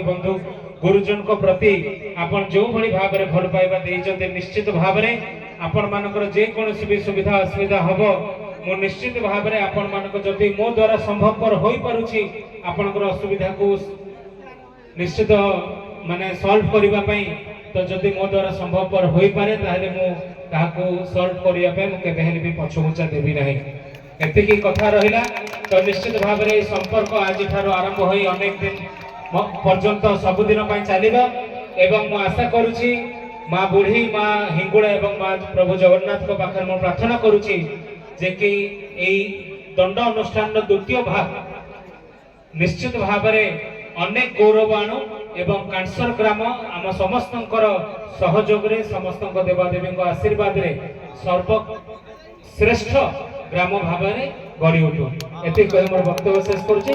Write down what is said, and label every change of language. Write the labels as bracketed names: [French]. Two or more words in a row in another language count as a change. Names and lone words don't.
[Odia] ବନ୍ଧୁ ଗୁରୁଜନ କୁ ପ୍ରତି ଆପଣ ଯୋ ଭଲି ଭାବରେ ଭଲ ପାଇବା ଦେଇଛନ୍ତି ନିଶ୍ଚିତ ଭାବରେ ଆପଣ ମାନଙ୍କର ଯେ କୌଣସି ଭି ସୁବିଧା ଅସୁବିଧା ହେବ ମୋ ନିଶ୍ଚିତ ଭାବରେ ଆପଣ ମାନଙ୍କ ଯଦି ମୋ ଦ୍ୱାରା ସମ୍ଭବପର ହୋଇ ପାରୁଛି ଆପଣଙ୍କର ଅସୁବିଧା କୁ ନିଶ୍ଚିତ ମାନେ ସଲଭ କରିବା ପାଇଁ ତ ଯଦି ମୋ ଦ୍ୱାରା ସମ୍ଭବପର ହୋଇ ପାରେ ତାହେଲେ ମୋ ତାକୁ ସଲଭ କରିବା ପାଇଁ ମୁଁ କେବେ ହେଲେ ଭି ପଛଘୁଞ୍ଚା ଦେବି ନାହିଁ। ଏତିକି କଥା ରହିଲା ତ ନିଶ୍ଚିତ ଭାବରେ ସମ୍ପର୍କ ଆଜି ଠାରୁ ଆରମ୍ଭ ହୋଇ ଅନେକ ଦିନ ପର୍ଯ୍ୟନ୍ତ ସବୁଦିନ ପାଇଁ ଚାଲିବ ଏବଂ ମୁଁ ଆଶା କରୁଛି ମା ବୁଢ଼ୀ ମା ହିଙ୍ଗୁଳା ଏବଂ ମା ପ୍ରଭୁ ଜଗନ୍ନାଥ କୁ ପାଖରେ ମୁଁ ପ୍ରାର୍ଥନା କରୁଛି ଯେ କି ଏଇ ଦଣ୍ଡ ଅନୁଷ୍ଠାନ ଦ୍ୱିତୀୟ ଭାଗ ନିଶ୍ଚିତ ଭାବରେ ଅନେକ ଗୌରବ ଆଣୁ ଏବଂ କାଁସର ଗ୍ରାମ ଆମ ସମସ୍ତଙ୍କର ସହଯୋଗରେ ସମସ୍ତଙ୍କ ଦେବାଦେବୀ ଆଶୀର୍ବାଦରେ ସର୍ବଶ୍ରେଷ୍ଠ ଗ୍ରାମ ଭାବରେ ଗଢ଼ି ଉଠୁ ଏତିକି କହି ମୋର ବକ୍ତବ୍ୟ ଶେଷ କରୁଛି।